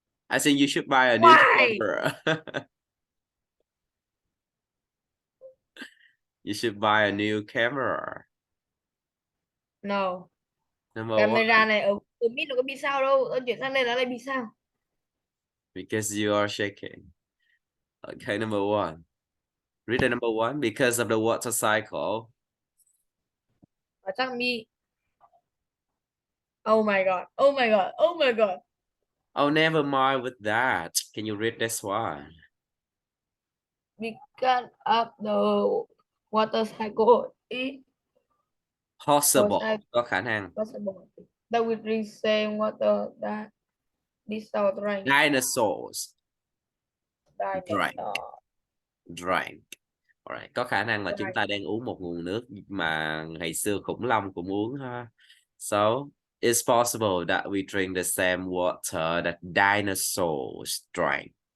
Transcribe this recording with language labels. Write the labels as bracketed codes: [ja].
[en] I think you should buy a new Why? camera. You should buy a new camera. No. Number 1. [vi] Camera này ở mid nó có bị sao đâu, tao chuyển sang đây nó lại bị sao. [en] Because you are shaking. Okay, number 1. Read the number 1. Because of the water cycle. [vi] Và chắc mi. [en] Oh my god, oh my god, oh my god. Oh, never mind with that. Can you read this one? Because of the water cycle is Possible. [vi] Có khả năng. [en] possible that we drink same water that dinosaur drank. Dinosaurs. Dinosaur. Drank. Alright. [vi] Có khả năng là chúng ta đang uống một nguồn nước mà ngày xưa khủng long cũng uống ha. [en] So, it's possible that we drink the same water that dinosaurs drank.